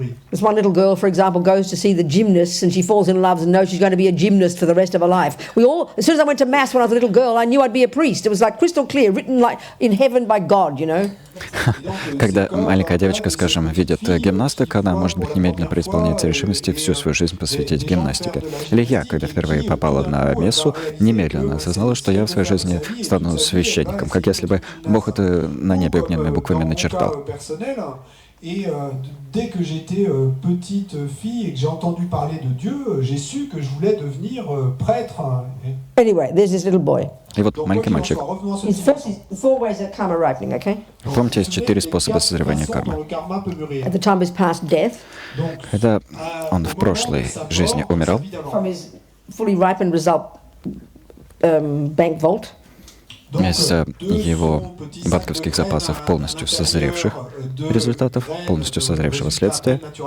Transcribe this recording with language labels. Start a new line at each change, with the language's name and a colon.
English: This one little girl, for example, goes to see the gymnasts and she falls in love and knows she's going to be a gymnast for the rest of her life. As soon as I went to mass when I was a little girl, I knew I'd be a priest. It was like crystal clear, written like in heaven by God, you know.
Russian: Когда маленькая девочка, скажем, видит гимнасток, она, может быть, немедленно преисполняется решимости всю свою жизнь посвятить гимнастике. Или я, когда впервые попала на мессу, немедленно осознала, что я в своей жизни стану священником, как если бы Бог это на небе огненными буквами начертал.
French: Et dès que j'étais petite fille et que j'ai entendu parler de Dieu, j'ai su que je voulais devenir prêtre.
English: Anyway, there's this little boy.
Russian: И вот маленький мальчик.
English: His first is 4 ways of karma ripening, okay?
Russian: Помните, есть 4 способа созревания кармы.
English: At the time of his past death,
Russian: Когда он в прошлой жизни умирал,
English: from his fully ripened result bank vault,
Russian: из его банковских запасов полностью созревших результатов, полностью созревшего следствия,